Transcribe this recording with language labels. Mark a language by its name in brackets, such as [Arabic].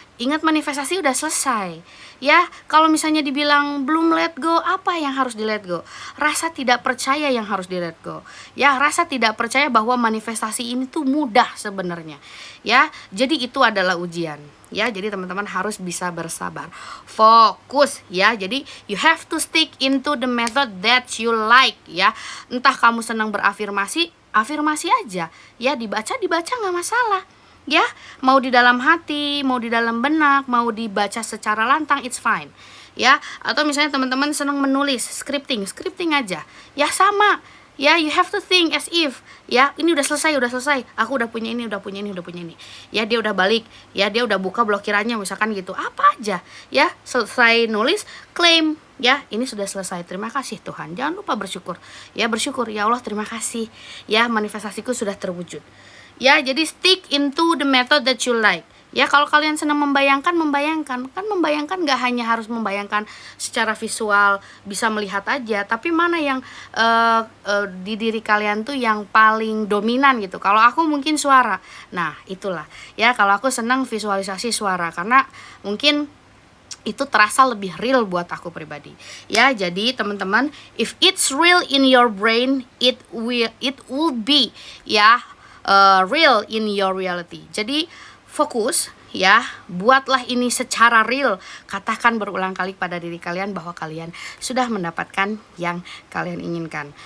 [Indonesian] Ingat, manifestasi udah selesai ya. Kalau misalnya dibilang belum let go, apa yang harus di let go? Rasa tidak percaya yang harus di let go ya. Rasa tidak percaya bahwa manifestasi ini tuh mudah sebenarnya ya. Jadi itu adalah ujian ya. Jadi teman-teman harus bisa bersabar, fokus ya. [English] Jadi you have to stick into the method that you like ya. [Indonesian] Entah kamu senang berafirmasi, afirmasi aja ya, dibaca nggak masalah ya. Mau di dalam hati, mau di dalam benak, mau dibaca secara lantang, [English] it's fine [Indonesian] ya. Atau misalnya teman-teman senang menulis, scripting aja ya, sama ya. [English] You have to think as if [Indonesian] ya, ini udah selesai, aku udah punya ini ya. Dia udah balik ya, dia udah buka blokirannya misalkan gitu, apa aja ya. Selesai nulis, claim ya, ini sudah selesai, terima kasih Tuhan. Jangan lupa bersyukur ya, ya Allah terima kasih ya, manifestasiku sudah terwujud ya. [English] Jadi stick into the method that you like ya. [Indonesian] Kalau kalian senang membayangkan kan, membayangkan gak hanya harus membayangkan secara visual, bisa melihat aja, tapi mana yang di diri kalian tuh yang paling dominan gitu. Kalau aku mungkin suara, nah itulah ya. Kalau aku senang visualisasi suara, karena mungkin itu terasa lebih real buat aku pribadi ya. [English] Jadi teman-teman, if it's real in your brain, it will be ya real in your reality. Jadi [Indonesian] fokus ya, buatlah ini secara real. Katakan berulang kali pada diri kalian bahwa kalian sudah mendapatkan yang kalian inginkan.